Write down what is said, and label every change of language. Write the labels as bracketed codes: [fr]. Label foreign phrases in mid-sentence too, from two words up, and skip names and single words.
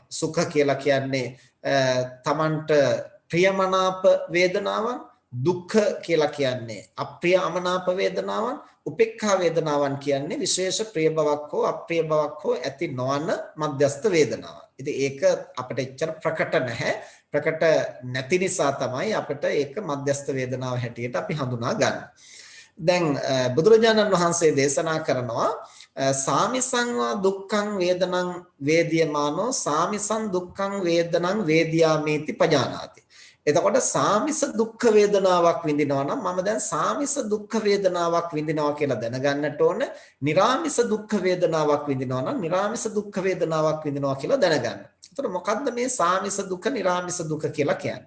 [si] සුඛ කියලා කියන්නේ තමන්ට ප්‍රියමනාප වේදනාවන්, දුක්ඛ කියලා කියන්නේ අප්‍රිය අමනාප වේදනාවන්, උපේක්ඛා වේදනාවන් කියන්නේ විශේෂ ප්‍රිය බවක් හෝ අප්‍රිය බවක් හෝ ඇති නොවන මධ්‍යස්ථ වේදනාවක්. ඉතින් ඒක අපිට එච්චර ප්‍රකට නැහැ. ප්‍රකට නැති නිසා තමයි අපිට ඒක මධ්‍යස්ථ වේදනාව හැටියට අපි හඳුනා ගන්න. දැන් බුදුරජාණන් වහන්සේ දේශනා කරනවා [pi] සාමිසං වා දුක්ඛං වේදනං වේදියමානෝ සාමිසං දුක්ඛං වේදනං වේදියාමේති පජානාති. [si] එතකොට සාමිස දුක්ඛ වේදනාවක් විඳිනවා නම් මම දැන් සාමිස දුක්ඛ වේදනාවක් විඳිනවා කියලා දැනගන්නට ඕන. නිරාමිස දුක්ඛ වේදනාවක් විඳිනවා නම් නිරාමිස දුක්ඛ වේදනාවක් විඳිනවා කියලා දැනගන්න. එතකොට මොකද්ද මේ සාමිස දුක්ඛ නිරාමිස දුක්ඛ කියලා කියන්නේ?